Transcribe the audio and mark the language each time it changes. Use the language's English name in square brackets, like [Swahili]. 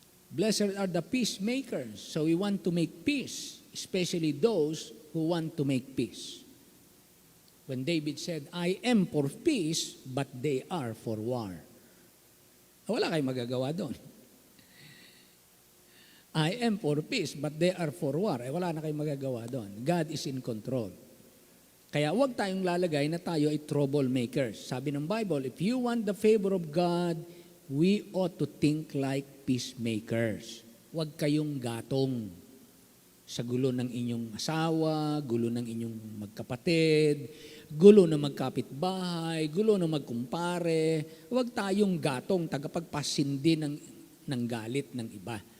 [English] Blessed are the peacemakers. So we want to make peace, especially those who want to make peace. When David said, I am for peace, but they are for war. [Filipino] Wala kayong magagawa doon. [English] I am for peace, but they are for war. [Filipino] Wala na kayong magagawa doon. [English] God is in control. [Filipino] Kaya huwag tayong lalagay na tayo ay troublemakers. Sabi ng Bible, [English] if you want the favor of God, we ought to think like peacemakers. [Filipino] Huwag kayong gatong sa gulo ng inyong asawa, gulo ng inyong magkapatid, gulo ng magkapitbahay, gulo ng magkumpare. Huwag tayong gatong tagapagpasindi ng galit ng iba.